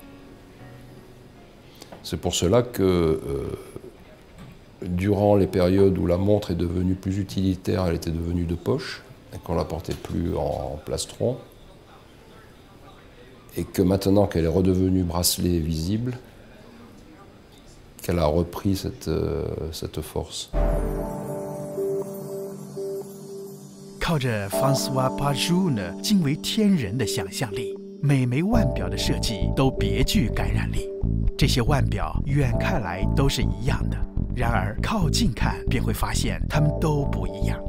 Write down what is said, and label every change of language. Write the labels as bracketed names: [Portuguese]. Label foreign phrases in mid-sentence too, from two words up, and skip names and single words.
[French] C'est pour cela que durant les périodes où la montre est devenue plus utilitaire, elle était devenue de poche, et qu'on ne la portait plus en plastron, et que maintenant qu'elle est redevenue bracelet visible, qu'elle a repris cette force. [Chinese] 靠着 François Pajot 惊为天人的想象力，每枚腕表的设计都别具感染力。这些腕表远看来都是一样的，然而靠近看便会发现它们都不一样。